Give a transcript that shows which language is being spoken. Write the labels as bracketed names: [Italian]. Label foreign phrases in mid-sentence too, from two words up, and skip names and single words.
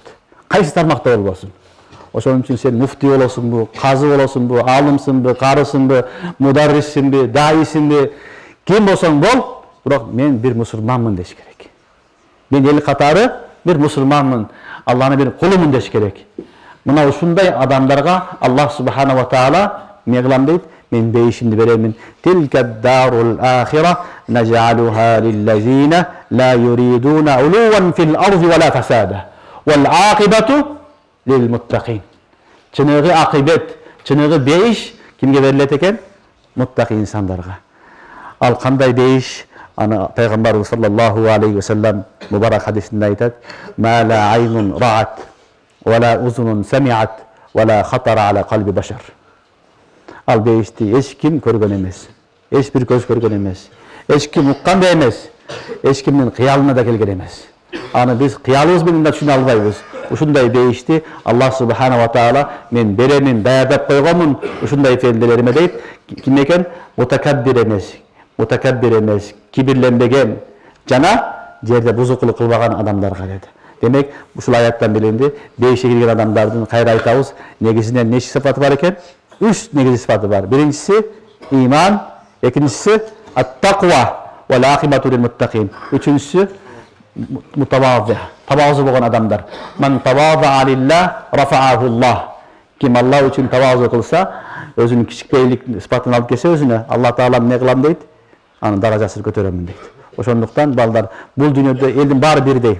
[Kyrgyz] Кайсы тармакта болбосун. Ошон үчүн сен муфти болосуңбу, казы болосуңбу, алымсыңбы, карысыңбы, мударриссиңби, даисиңби, ким болсоң бол, бирок мен бир мусулманмын деш керек. Мен эл катары бир мусулманмын, Алланын бир кулумун деш керек. Мына ушундай адамдарга [Arabic] الله سبحانه وتعالى [Kyrgyz] эмне кылам дейт? Мен бейишимди беремин. [Arabic] تلك الدار الآخرة نجعلها للذين لا يريدون علوا في الأرض ولا فسادا. والعاقبة للمتقين. [Kyrgyz] Чыныгы акыбет, чыныгы бейиш кимге берилет экен? Муттаки инсандарга. Ал кандай бейиш? Аны Пайгамбарыбыз [Arabic] صلى الله عليه وسلم [Kyrgyz] мубарак хадисинде айтат: [Arabic] "ما لا عين رأت ولا أذن سمعت ولا خطر على قلب بشر." [Kyrgyz] Ал бейишти эч ким көргөн эмес, эч бир көз көргөн эмес, эч ким уккан да эмес, эч кимдин кыялына да келген эмес. Аны биз кыялыбыз менен да түшүнө албайбыз. Ушундай бейишти [Arabic] الله سبحانه وتعالى [Kyrgyz] мен беремин, даярдап койгонмун ушундай пенделериме дейт. Ким экен? Мутакаббир эмес, кибирленбеген жана жерде бузукулук кылбаган адамдарга деди. Демек, ушул аяттан билинди, бейишке кирген адамдардын кайра айтабыз, негизинен нече сыпаты бар экен? 3 негизи сыпаты бар. Биринчиси иман, экинчиси [Arabic] التقوى والعاقبة للمتقين. [Kyrgyz] Үчүнчүсү мутавази, тавазу болгон адамдар. [Arabic] من تواضع لله رفعه الله. [Kyrgyz] Ким Аллах үчүн тавазу кылса, өзүнүн кичикпейлик сыпатын алып келсе өзүнө, Аллах таала эмне кылам дейт? Анын даражасын көтөрөмүн дейт. Ошондуктан балдар, бул дүйнөдө элдин баары бирдей.